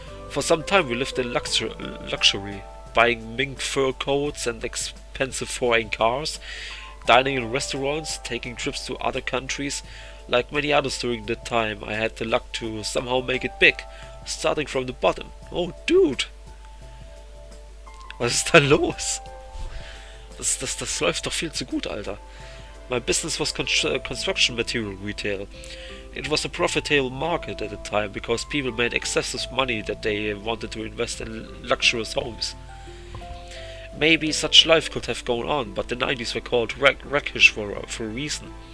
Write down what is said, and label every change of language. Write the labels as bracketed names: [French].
[English] For some time we lived in luxury, buying mink fur coats and expensive foreign cars, dining in restaurants, taking trips to other countries. Like many others during that time, I had the luck to somehow make it big, starting from the bottom. [German] Oh, dude! Was ist da los? Das läuft doch viel zu gut, Alter. [English] My business was construction material retail. It was a profitable market at the time because people made excessive money that they wanted to invest in luxurious homes. Maybe such life could have gone on, but the 90s were called wreckish for a reason.